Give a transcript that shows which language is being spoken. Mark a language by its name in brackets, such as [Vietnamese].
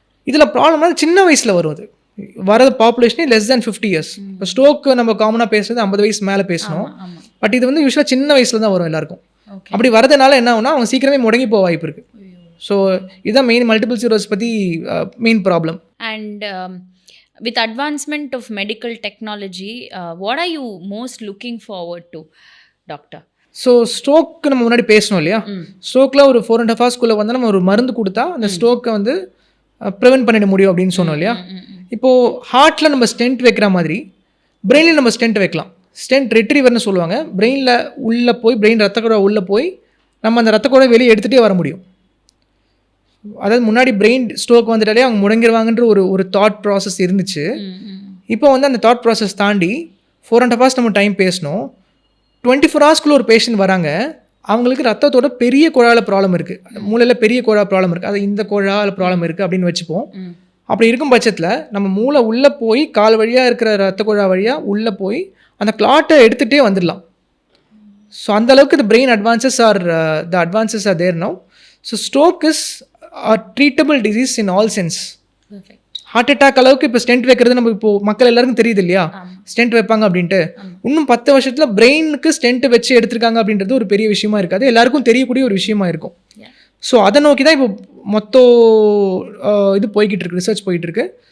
[Tamil] இதில் ப்ராப்ளம்னா சின்ன வயசில் வரும். அது வரது பாப்புலேஷனே லெஸ் தேன் 50 years. இப்போ ஸ்ட்ரோக்கு நம்ம காமனாக பேசுறது 50 வயசு மேலே பேசணும். பட் இது வந்து யூஸ்வலாக சின்ன வயசில் தான் வரும் எல்லாருக்கும். அப்படி வரதுனால என்ன ஆகுனா அவங்க சீக்கிரமே முடங்கி போக வாய்ப்பு இருக்குது. ஸோ இதுதான் மெயின் மல்டிபிள் ஸ்க்லீரோசிஸ் பற்றி main problem. [English] And with advancement of medical technology, what are you most looking forward to, doctor? [Tamil] So stroke நம்ம முன்னாடி பேசணும் இல்லையா, ஸ்ட்ரோக்கில் ஒரு 4.5 hours வந்து நம்ம ஒரு மருந்து கொடுத்தா அந்த ஸ்ட்ரோக்கை வந்து ப்ரிவென்ட் பண்ணிட முடியும் அப்படின்னு சொன்னோம் இல்லையா. இப்போது ஹார்ட்டில் நம்ம ஸ்டென்ட் வைக்கிற மாதிரி பிரெயினில் நம்ம ஸ்டென்ட் வைக்கலாம். ஸ்டென்ட் ரெட்ரீவர்னு சொல்லுவாங்க. பிரெயினில் உள்ளே போய், பிரெயின் ரத்தக்கூட உள்ளே போய் நம்ம அந்த ரத்தக்கூட வெளியே எடுத்துகிட்டே வர முடியும். அதாவது முன்னாடி பிரெயின் ஸ்ட்ரோக் வந்துட்டாலே அவங்க முடங்கிடுவாங்கன்ற ஒரு தாட் ப்ராசஸ் இருந்துச்சு. இப்போ வந்து அந்த தாட் ப்ராசஸ் தாண்டி 4.5 hours நம்ம டைம் பேசணும். 24 hours ஒரு பேஷண்ட் வராங்க, அவங்களுக்கு ரத்தத்தோட பெரிய குழாயில் ப்ராப்ளம் இருக்குது, மூளையில் பெரிய குழா ப்ராப்ளம் இருக்குது, அது இந்த குழாயில் ப்ராப்ளம் இருக்குது அப்படின்னு வச்சுப்போம். அப்படி இருக்கும் பட்சத்தில் நம்ம மூளை உள்ளே போய் கால் வழியாக இருக்கிற ரத்த குழா வழியாக உள்ளே போய் அந்த கிளாட்டை எடுத்துகிட்டே வந்துடலாம். [English] so [Tamil] அந்தளவுக்கு [English] The brain advances are there now. So stroke is a treatable disease in all sense. [Tamil] Heart attack அளவுக்கு இப்போ ஸ்டென்ட் வைக்கிறது நம்ம இப்போ மக்கள் எல்லாருக்கும் தெரியுது இல்லையா, ஸ்டென்ட் வைப்பாங்க அப்படின்ட்டு. இன்னும் 10 வருஷத்தில் பிரெயினுக்கு ஸ்டென்ட் வச்சு எடுத்திருக்காங்க அப்படின்றது ஒரு பெரிய விஷயமா இருக்காது, எல்லாருக்கும் தெரியக்கூடிய ஒரு விஷயமா இருக்கும். ஸோ அதை நோக்கி தான் இப்போ மொத்தம் இது போய்கிட்டு இருக்கு, ரிசர்ச் போய்கிட்டு இருக்கு.